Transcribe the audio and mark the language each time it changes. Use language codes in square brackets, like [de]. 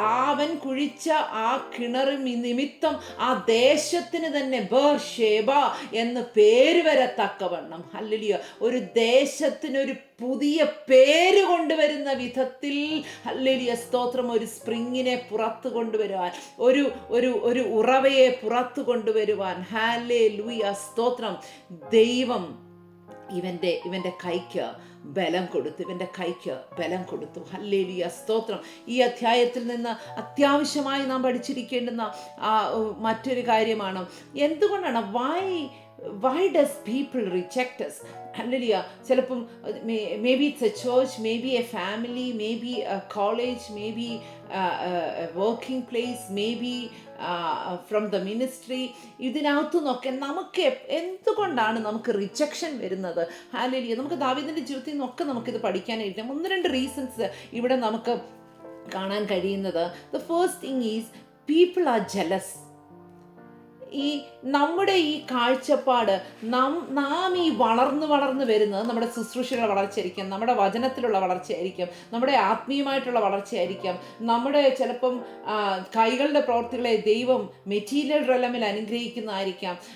[ml] അവൻ കുഴിച്ച ആ കിണർ നിമിത്തം ആ ദേശത്തിന് തന്നെ ബേർഷേബ എന്ന് പേര് വരത്തക്കവണ്ണം, ഹല്ലേലൂയ, ഒരു ദേശത്തിനൊരു പുതിയ പേര് കൊണ്ടുവരുന്ന വിധത്തിൽ, ഹല്ലേലൂയ, സ്തോത്രം, ഒരു സ്പ്രിങ്ങിനെ പുറത്തു കൊണ്ടുവരുവാൻ, ഒരു ഉറവയെ പുറത്തു കൊണ്ടുവരുവാൻ, ഹല്ലേലൂയ, സ്തോത്രം, ദൈവം ഇവൻ്റെ കൈക്ക് ബലം കൊടുത്തു, ഇവൻ്റെ കൈക്ക് ബലം കൊടുത്തു. ഹല്ലേലൂയ, സ്തോത്രം. ഈ അധ്യായത്തിൽ നിന്ന് അത്യാവശ്യമായി നാം പഠിച്ചിരിക്കേണ്ടുന്ന മറ്റൊരു കാര്യമാണ്, എന്തുകൊണ്ടാണ് [en] why does people reject us? Hallelujah. ചിലപ്പം maybe it's a church, maybe a family, maybe a college, maybe a working place, maybe from the ministry. [ml] ഇതിനകത്തു നോക്കെ നമുക്ക് എന്തുകൊണ്ടാണ് നമുക്ക് റിജക്ഷൻ വരുന്നത്? ഹല്ലേലൂയ. നമുക്ക് ദാവീദിന്റെ ജീവിതത്തിൽ നിന്നൊക്കെ നമുക്കിത് പഠിക്കാനായിട്ട് 1-2 റീസൺസ് ഇവിടെ നമുക്ക് കാണാൻ കഴിയുന്നത്. [en] The first thing is people are jealous. [ml] നമ്മുടെ ഈ കാഴ്ചപ്പാട്, നാം ഈ വളർന്നു വരുന്നത് നമ്മുടെ ശുശ്രൂഷയുടെ വളർച്ചയായിരിക്കും, നമ്മുടെ വചനത്തിലുള്ള വളർച്ചയായിരിക്കും, നമ്മുടെ ആത്മീയമായിട്ടുള്ള വളർച്ചയായിരിക്കും, നമ്മുടെ ചിലപ്പം കൈകളുടെ പ്രവൃത്തികളെ ദൈവം മെറ്റീരിയൽ റെലമിൽ അനുഗ്രഹിക്കുന്നതായിരിക്കാം.